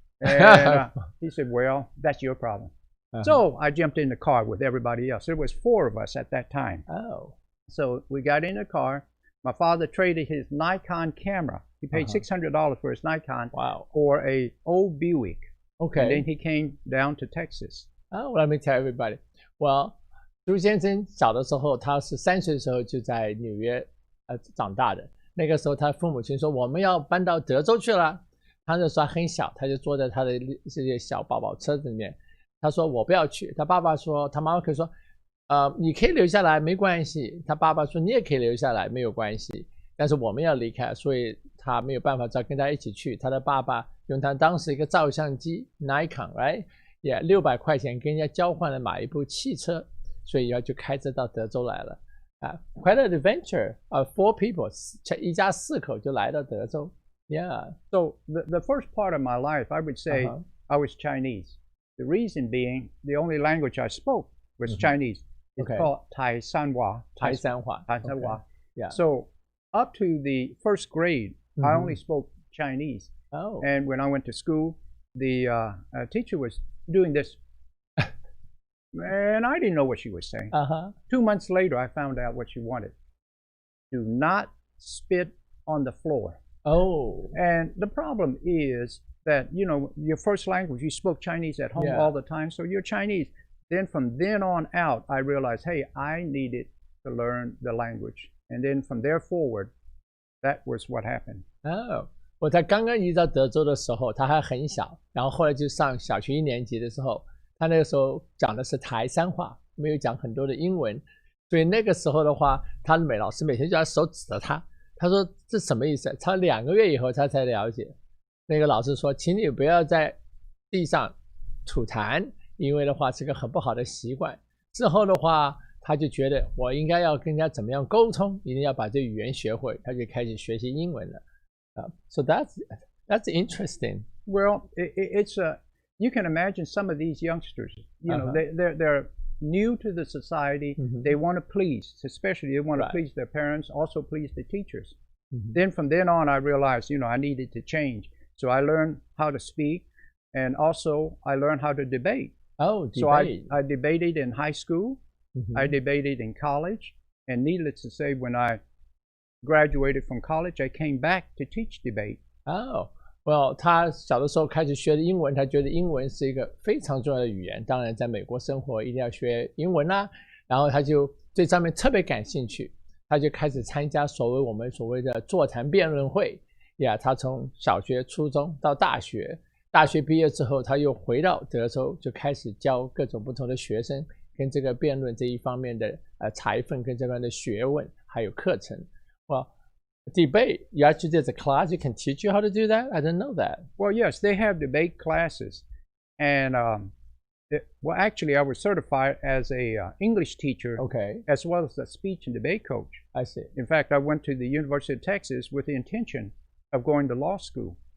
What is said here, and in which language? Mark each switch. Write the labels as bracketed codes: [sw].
[en] And he said, well, that's your problem. So I jumped in the car with everybody else. There was 4 of us at that time. Oh. So we got in the car. My father traded his Nikon camera. He paid $600 for his Nikon for a old Buick. Okay. And then he came down to Texas. Oh, let me tell everybody. [zh] Well, 朱先生小的时候，他是3岁的时候就在纽约长大的。那个时候他父母亲说我们要搬到德州去了，他那时候很小，他就坐在他的这些小宝宝车子里面。他说我不要去，他爸爸说，他妈妈可以说你可以留下来没关系，他爸爸说你也可以留下来没有关系，但是我们要离开，所以他没有办法再跟他一起去。他的爸爸用他当时一个照相机 Nikon right 也600块钱跟人家交换了买一部汽车，所以就开车到德州来了。 [en] Quite an adventure. 4 people [zh] 一家4口就来到德州。 [en] Yeah. So the first part of my life, I would say I was Chinese. The reason being the only language I spoke was Chinese. It's called Tai Sanhua. Tai Sanhua. Okay. Yeah. So up to the first grade, I only spoke Chinese. Oh. And when I went to school, the teacher was doing this. And I didn't know what she was saying. 2 months later, I found out what she wanted. Do not spit on the floor. Oh. And the problem is that, your first language, you spoke Chinese at home all the time, so you're Chinese. Then from then on out, I realized, hey, I needed to learn the language. And then from there forward, that was what happened. Oh. [zh] 我在刚刚移到德州的时候，他还很小，然后后来就上小学1年级的时候，他那个时候讲的是台山话，没有讲很多的英文，所以那个时候的话，他的老师每天就要手指着他，他说这什么意思？他2个月以后他才了解。那个老师说，请你不要在地上吐痰，因为的话是个很不好的习惯。之后的话，他就觉得我应该要跟人家怎么样沟通，一定要把这语言学会，他就开始学习英文了。 [en] So that's interesting. Well, it's you can imagine some of these youngsters. They're new to the society. They want to please, especially they want to please their parents, also please the teachers. Then from then on, I realized, I needed to change. So I learned how to speak, and also I learned how to debate. Oh, debate. So I debated in high school. I debated in college. And needless to say, when I graduated from college, I came back to teach debate. [zh] Oh, well, 他小的时候开始学的英文，他觉得英文是一个非常重要的语言。当然，在美国生活一定要学英文啦。然后他就对上面特别感兴趣，他就开始参加我们所谓的座谈辩论会。他从小学、初中到大学，大学毕业之后，他又回到德州，就开始教各种不同的学生跟这个辩论这一方面的财分跟这边的学问还有课程。 [en] Well, debate, you actually there's a class you can teach you how to do that? I didn't know that. Well, yes, they have debate classes. And actually, I was certified as a English teacher, as well as a speech and debate coach. I see. In fact, I went to the University of Texas with the intention of going to law school.